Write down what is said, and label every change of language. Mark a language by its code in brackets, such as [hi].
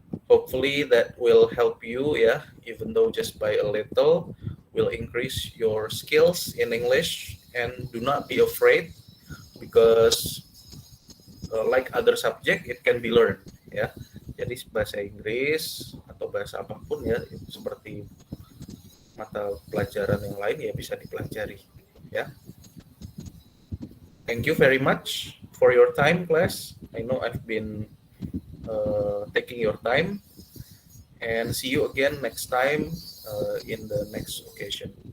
[en] Hopefully that will help you, yeah, even though just by a little, will increase your skills in English. And do not be afraid, because like other subject, it can be learned, ya. [id] Jadi bahasa Inggris atau bahasa apapun ya, seperti mata pelajaran yang lain ya bisa dipelajari, ya. [en] Thank you very much for your time, class. I know I've been taking your time, and see you again next time in the next occasion.